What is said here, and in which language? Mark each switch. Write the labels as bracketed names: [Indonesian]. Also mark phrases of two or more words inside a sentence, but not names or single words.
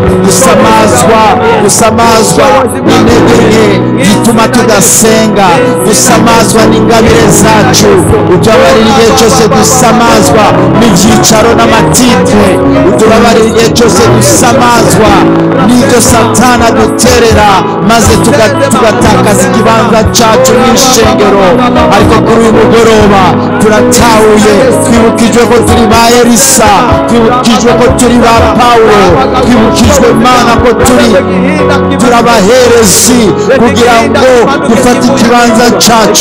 [Rundi] gusamazwa n'intege nke zituma tudasenga, gusamazwa n'ingabire zacu, utubabarire igihe cyose dusamazwa n'ibyicaro n'amatitre, utubabarire igihe cyose dusamazwa n'ibyo Satana duterera maze tugatakaza ikibanza cyacu n'ishengero. Ariko kuri uyu mugoroba turatahuye, twibukijwe ko turi ba Elisa, twibukijwe ko turi ba Paulo, twibukijwe Mana ko turi abaherezi kugira ngo dufate ikibanza cyacu,